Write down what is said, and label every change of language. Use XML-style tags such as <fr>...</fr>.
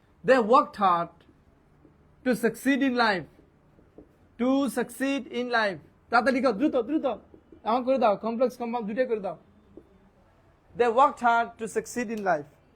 <en>They worked hard to succeed in life. To succeed in life.</en> <bn>তাড়াতাড়ি লিখো, দ্রুত দ্রুত। এমন করে দাও, কমপ্লেক্স কম্পাউন্ড দুইটাই করে দাও।</bn> <en>They worked hard to succeed in life.</en>